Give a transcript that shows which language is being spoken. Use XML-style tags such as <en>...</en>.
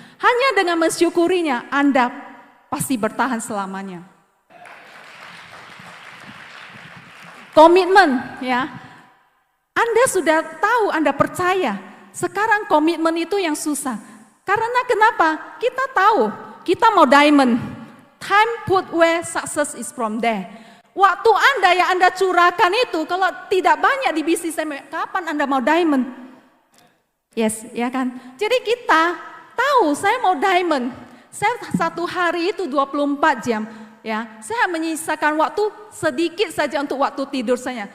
<id>Hanya dengan mensyukurinya, Anda pasti bertahan selamanya. Komitmen, ya. Anda sudah tahu, Anda percaya. Sekarang komitmen itu yang susah. Karena kenapa? Kita tahu, kita mau diamond.</id> <en>Time put where success is from there.</en> <id>Waktu Anda yang Anda curahkan itu, kalau tidak banyak di bisnis, kapan Anda mau diamond? Yes, ya kan? Jadi kita tahu, saya mau diamond. Saya satu hari itu 24 jam. Ya, saya menyisakan waktu sedikit saja untuk waktu tidur saya.</id>